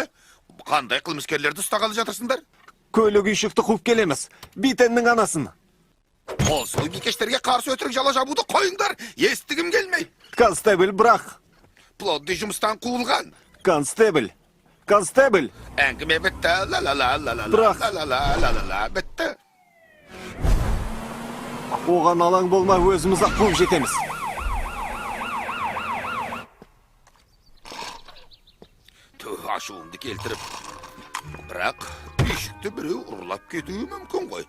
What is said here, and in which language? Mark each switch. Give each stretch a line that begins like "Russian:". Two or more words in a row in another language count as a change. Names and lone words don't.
Kazakh: Қандай қылмыскерлерді ұстағалы жатырсыңдар? Көлік үйшікті қуып келеміз. Битеннің анасын. Қолсыз бикештерге қарсы өтірік жала жабуды қойыңдар, естігім келмей. Констебль, бірақ. Плодды жұмыстан қуылған. Констебль. Констебль. Әңгіме бітті. Ла-ла-ла-ла-ла-ла. Бірақ. Ла-ла-ла-ла-ла. Бітті. Оған алаң болма, өзіміз-ақ қуып жетеміз. Түх, ашуымды келтіріп. Бірақ үйшікті біреу ұрлап кетуі мүмкін ғой.